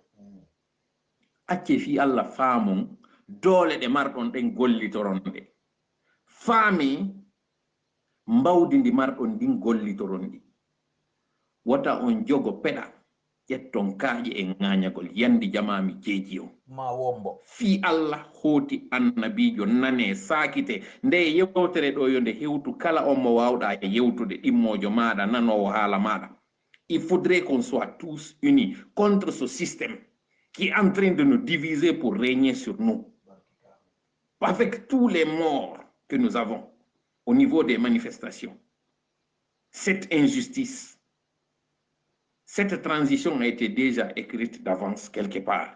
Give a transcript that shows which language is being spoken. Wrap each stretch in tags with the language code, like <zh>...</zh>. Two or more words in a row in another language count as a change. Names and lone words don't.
<ff>acce fi Allah faamum dole de mardon den gollitoronde faami mbawdi ndi mardon din gollitorondi wata on jogo peda jetton kaaje e ngaanyagol yandi jamami jeeji on ma wombo fi Allah hoti annabijo nane sakite nde yewtere do yonde hewtu kala on mo wawda e yewtude dimmojo maada nanowo haala maada</ff> <fr>il faudrait qu'on soit tous unis contre ce système qui est en train de nous diviser pour régner sur nous. Avec tous les morts que nous avons au niveau des manifestations, cette injustice, cette transition a été déjà écrite d'avance quelque part.</fr>